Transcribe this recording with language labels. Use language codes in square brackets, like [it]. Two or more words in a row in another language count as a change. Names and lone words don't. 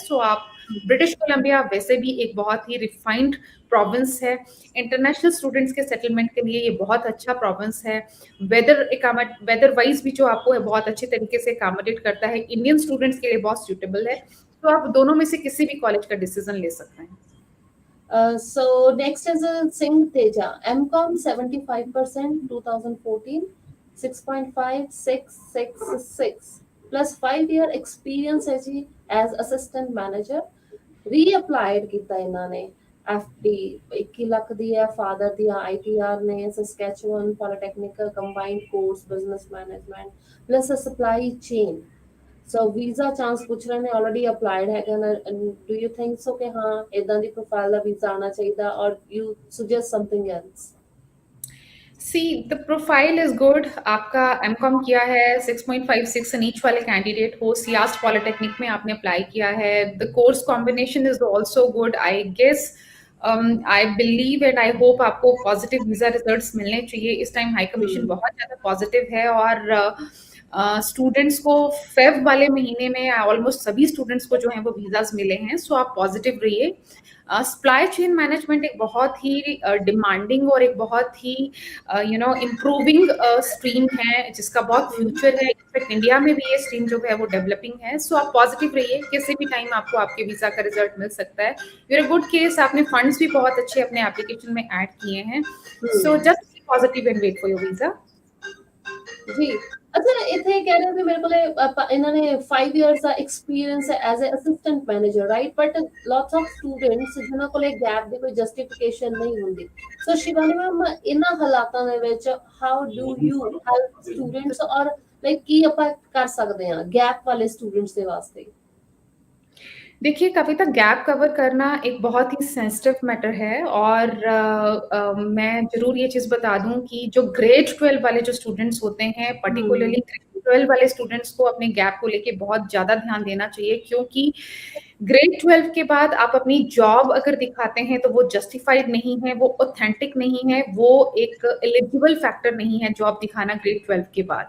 [hi] सो आप ब्रिटिश कोलंबिया वैसे भी एक बहुत ही [en] refined province [hi] है, [en] international students [hi] के सेटलमेंट के लिए ये बहुत अच्छा प्रोविंस है। [en] weather wise [hi] भी जो आपको बहुत अच्छे तरीके से अकोमोडेट करता है, [en] Indian students [hi] के लिए बहुत सूटेबल है। तो आप दोनों में से किसी भी कॉलेज का डिसीजन ले सकते हैं। [en] So next is Singh Teja, MCOM 75% 2014, 6.5666 plus 5 year experience [pa] ਹੈ ਜੀ [en] as assistant manager, reapplied [pa] ਕੀਤਾ ਇਹਨਾਂ ਨੇ FD 21 ਲੱਖ ਦੀ ਹੈ, [en] father [pa] ਦੀਆਂ ITR ਨੇ, [en] Saskatchewan Polytechnic combined course business management plus a supply chain। [pa] So [en] visa chance [pa] ਪੁੱਛ ਰਹੇ ਨੇ, [en] already applied [pa] ਹੈਗਾ ਨਾ, [en] do you think so [pa] ਕਿ ਹਾਂ ਇਦਾਂ ਦੀ ਪ੍ਰੋਫਾਈਲ ਦਾ ਵੀਜ਼ਾ ਆਣਾ ਚਾਹੀਦਾ, [en] or you suggest something else? see the profile is good, [hi] आपका एमकॉम किया है, 6.56 नीच वाले कैंडिडेट हो, सियास्ट पॉलिटेक्निक में आपने अप्लाई किया है, [en] the course combination is also good, I guess I believe and I hope [hi] आपको [en] positive visa results [hi] मिलने चाहिए। इस टाइम [en] high commission [hi] बहुत ज़्यादा पॉजिटिव है और स्टूडेंट्स को फेब वाले महीने में ऑलमोस्ट सभी स्टूडेंट्स को जो है वो वीजाज मिले हैं। सो आप पॉजिटिव रहिए। [en] supply chain management [hi] एक बहुत ही डिमांडिंग और एक बहुत ही [en] improving stream [hi] है जिसका बहुत फ्यूचर है। इनफैक्ट इंडिया में भी ये स्ट्रीम जो है वो डेवलपिंग है। सो आप पॉजिटिव रहिए, किसी भी टाइम आपको आपके वीजा का रिजल्ट मिल सकता है। [en] you're a good case, [hi] आपने फंड्स भी बहुत अच्छे अपने एप्लीकेशन में ऐड किए हैं। [en] so just be positive and wait for your visa. [hi] जी अच्छा, इथे कह रहे थे मेरे को इन्होंने 5 years [pa] ਦਾ experience ਹੈ [en] as a assistant manager, right? But lots of students [pa] ਜਿਨ੍ਹਾਂ ਕੋਲੇ gap ਦੀ ਕੋਈ justification ਨਹੀਂ ਹੁੰਦੀ। So ਸ਼ਿਵਾਨੀ ਮੈਮ, ਇਹਨਾਂ ਹਾਲਾਤਾਂ ਦੇ ਵਿੱਚ [en] how do you help students, or like [pa] ਕੀ ਆਪਾਂ ਕਰ ਸਕਦੇ ਹਾਂ gap ਵਾਲੇ students ਦੇ ਵਾਸਤੇ? [hi] देखिए, कविता, गैप कवर करना एक बहुत ही [en] sensitive matter [hi] है और मैं ज़रूर ये चीज़ बता दूँ कि जो ग्रेड 12 वाले जो स्टूडेंट्स होते हैं, पर्टिकुलरली ग्रेड 12 वाले स्टूडेंट्स को अपने गैप को लेके बहुत ज़्यादा ध्यान देना चाहिए, क्योंकि ग्रेड 12 के बाद आप अपनी जॉब अगर दिखाते हैं तो वो जस्टिफाइड नहीं है, वो ऑथेंटिक नहीं है, वो एक [en] eligible factor [hi] नहीं है जॉब दिखाना ग्रेड 12 के बाद।